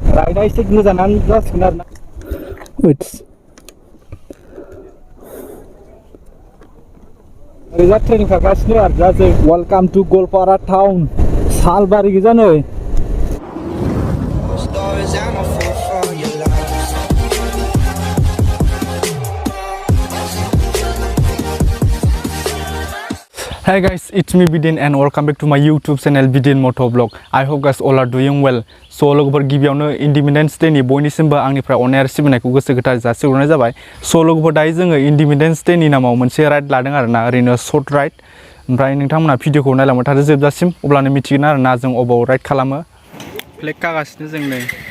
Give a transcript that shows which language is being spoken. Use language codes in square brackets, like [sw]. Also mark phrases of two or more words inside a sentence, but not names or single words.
[brx] राइडा एसे गोजानानो जासिगोन आरोना ओरैजा ट्रेनिं खागासिनो आरो दा जों [en] welcome to Golpara town [brx] सालबारि गोजा नै [en] Hey guys, it's me Bidin and welcome back to my YouTube channel Bidin Moto Vlog. I hope guys all are doing well. [brx] So लोगोफोर गिबियावनो Independence Day नि बयनिसिमबो आंनिफ्राय अननाय आरो सिबिनायखौ गोसो गोथारै जासिहरनाय जाबाय. So लोगोफोर दायो जोङो Independence Day नि नामाव मोनसे राइड लादों आरोना ओरैनो [en] short ride. [brx] ओमफ्राय नोंथांमोना भिडिअखौ नायलांबाय थादो जोबजासिम अब्लानो मिथिगोन आरोना जों अबाव राइड खालामो. फ्लेग खागासिनो जों नै.